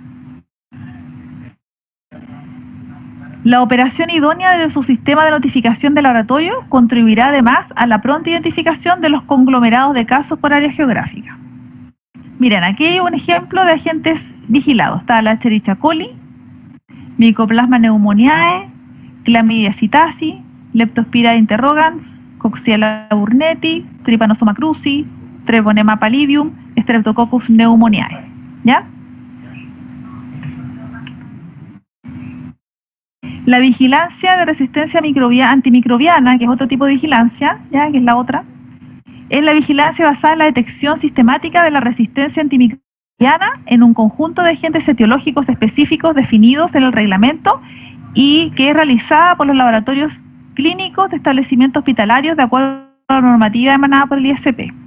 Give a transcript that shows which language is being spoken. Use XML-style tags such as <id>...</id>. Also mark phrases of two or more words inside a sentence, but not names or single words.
<es>La operación idónea de su sistema de notificación del laboratorio contribuirá además a la pronta identificación de los conglomerados de casos por área geográfica. Miren, aquí hay un ejemplo de agentes vigilados. Está la Escherichia coli, Mycoplasma pneumoniae, Chlamydia psittaci, Leptospira interrogans, Coxiella burnetii, Trypanosoma cruzi, Treponema pallidum, Streptococcus pneumoniae. ¿Ya? La vigilancia de resistencia antimicrobiana, que es otro tipo de vigilancia, ¿ya? Que es la otra, es la vigilancia basada en la detección sistemática de la resistencia antimicrobiana en un conjunto de agentes etiológicos específicos definidos en el reglamento y que es realizada por los laboratorios clínicos de establecimientos hospitalarios de acuerdo a la normativa emanada por el ISP.</es>